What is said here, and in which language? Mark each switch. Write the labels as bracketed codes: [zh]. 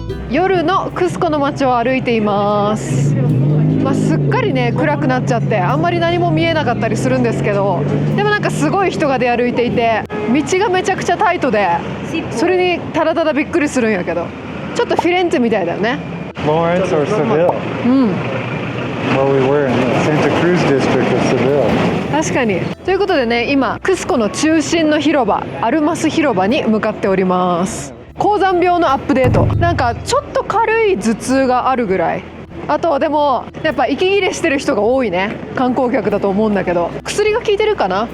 [ja] 夜のクスコの街を歩いています。すっかりね暗くなっちゃってあんまり何も見えなかったりするんですけど、でもなんかすごい人が出歩いていて道がめちゃくちゃタイトで、それにただただびっくりするんやけど、ちょっとフィレンツェみたいだよね。 [en] Florence or Seville? Well, we were in the Santa Cruz district of Seville. [ja] 確かに。ということでね、今クスコの中心の広場アルマス広場に向かっております。高山病のアップデート。なんかちょっと軽い頭痛があるぐらい。あとでもやっぱ息切れしてる人が多いね。観光客だと思うんだけど、薬が効いてるかな。